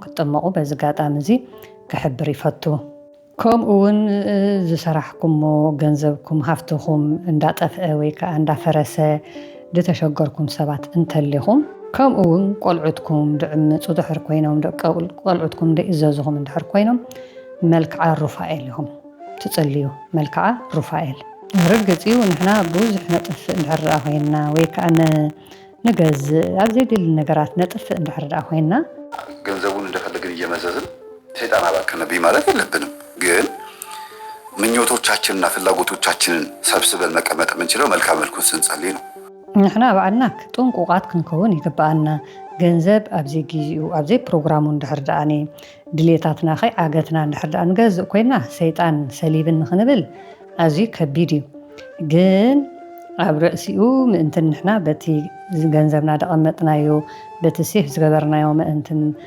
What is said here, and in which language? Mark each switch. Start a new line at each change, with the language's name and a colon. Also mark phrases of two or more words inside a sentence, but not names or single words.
Tigrinya: ክትጥመቑ በዚ ኣጋጣሚ እዚ ክሕብር ይፈቱ። ከምኡ እውን ዝሰራሕኩሞ ገንዘብኩም ሃፍትኩም እንዳጠፍአ ወይ ከዓ እንዳፈረሰ ዝተሸገርኩም ሰባት እንተለኹም ከምኡ እውን ቆልዑትኩም ድዕምፁ ድሕር ኮይኖም ቆልዑትኩም ደይእዘዝኹም እንድሕር ኮይኖም መልክዓ ሩፋኤል ኢኹም ትጽልዩ። መልክዓ ሩፋኤል ርግጽ እዩ ንሕና ብዙሕ ነጥፍእ እንድሕር ርኣ ኮይንና ወይ ከዓ ንገዝእ ኣብ ዘይድሊ ነገራት ነጥፍእ እንድሕር ርኣ ኮይንና
Amharic: ገንዘቡን እንደፈለግን እየመዘዝን ሰይጣን አባከነብኝ ማለት የለብንም። ግን ምኞቶቻችንና ፍላጎቶቻችንን ሰብስበን መቀመጥ የምንችለው መልካም መልኩን ስንጸልይ ነው።
Tigrinya: ንሕና ባዕልና ጥንቁቃት ክንከውን ይግባአና። ገንዘብ ኣብዘ ግዚኡ ኣብዘ ፕሮግራሙ እንድሕር ደኣኒ ድሌታትና ኸይ ዓገትና እንድሕር ደኣ ንገዝእ ኮይና ሰይጣን ሰሊብን ንኽንብል ኣዝዩ ከቢድ እዩ። ግን ኣብ ርእሲኡ ምእንትን ንሕና በቲ ገንዘብና ደቐመጥናዮ በቲ ሴፍ ዝገበርናዮ ምእንትን